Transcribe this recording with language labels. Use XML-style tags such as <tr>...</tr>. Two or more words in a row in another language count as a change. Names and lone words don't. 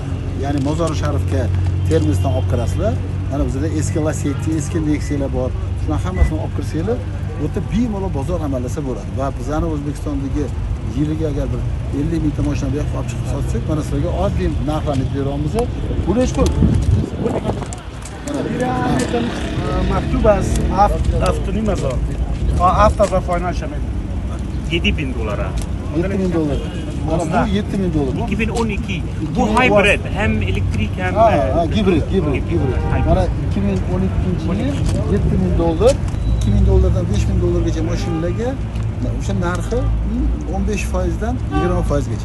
<uz>Ya'ni Mozori Sharifga Termizdan olib kirasizlar. Mana bizda eski Lacetti, eski Nexia'lar bor. Shularni hammasini olib kirsanglar, bu yerda bemalol bozor amallasa bo'ladi. Va bizani O'zbekistondagi yiliga agar bir 50 mingta mashina bu yoqqa olib chiqib sotsak, mana sizlarga oddiy narxlarni beramiz. Bu nech pul? مكتوب از هفتونی مزار هفت از فاینال شامل $7.000. $7.000. Mana bu $7.000. 2012. Bu hybrid, hem elektrik hem hibrid. Mana 2012-yil $7.000. $2.000dan $5.000gacha mashinalarga o'sha narxi 15% dan 20% gacha.</uz>